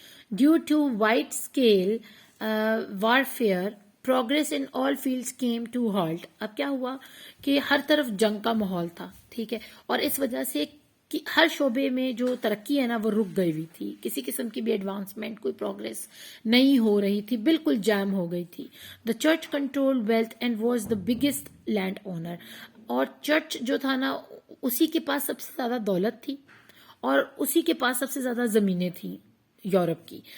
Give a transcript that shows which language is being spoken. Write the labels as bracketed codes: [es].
[en] Due to wide scale warfare progress in all fields came to halt. [ur] اب کیا ہوا کہ ہر طرف جنگ کا ماحول تھا، ٹھیک ہے، اور اس وجہ سے کہ ہر شعبے میں جو ترقی ہے نا وہ رک گئی ہوئی تھی، کسی قسم کی بھی ایڈوانسمنٹ، کوئی پروگریس نہیں ہو رہی تھی، بالکل جام ہو گئی تھی. [en] The church control wealth and was the biggest land owner. [ur] اور چرچ جو تھا نا اسی کے پاس سب سے زیادہ دولت تھی اور اسی کے پاس سب سے زیادہ زمینیں تھیں یورپ کی.